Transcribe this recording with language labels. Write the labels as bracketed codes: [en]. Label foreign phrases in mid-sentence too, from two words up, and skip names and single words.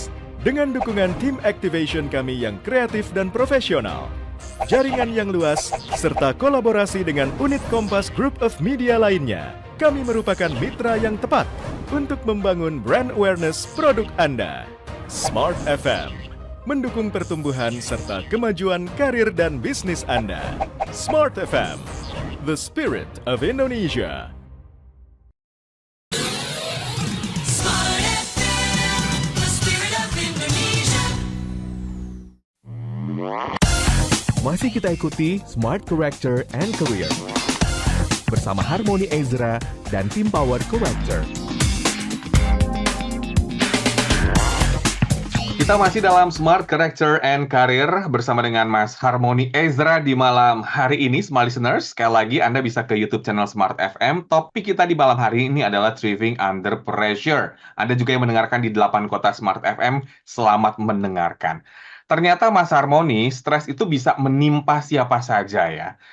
[id] Dengan dukungan tim activation kami yang kreatif dan profesional, jaringan yang luas, serta kolaborasi dengan unit Kompas Group of Media lainnya, kami merupakan mitra yang tepat untuk membangun [en] brand awareness [id] produk Anda. Smart FM, mendukung pertumbuhan serta kemajuan karir dan bisnis Anda. [en] Smart FM, the spirit of Indonesia. Smart FM, the spirit of Indonesia. [id] Masih kita ikuti Smart Character and Career bersama Harmony Ezra dan tim Power Character. Kita masih dalam Smart Character and Career bersama dengan Mas Harmony Ezra di malam hari ini, [en] Smart Listeners. [id] Sekali lagi Anda bisa ke YouTube channel Smart FM. Topik kita di malam hari ini adalah Thriving Under Pressure. Anda juga yang mendengarkan di 8 kota Smart FM, selamat mendengarkan. Ternyata Mas Harmony, stres itu bisa menimpa siapa saja ya.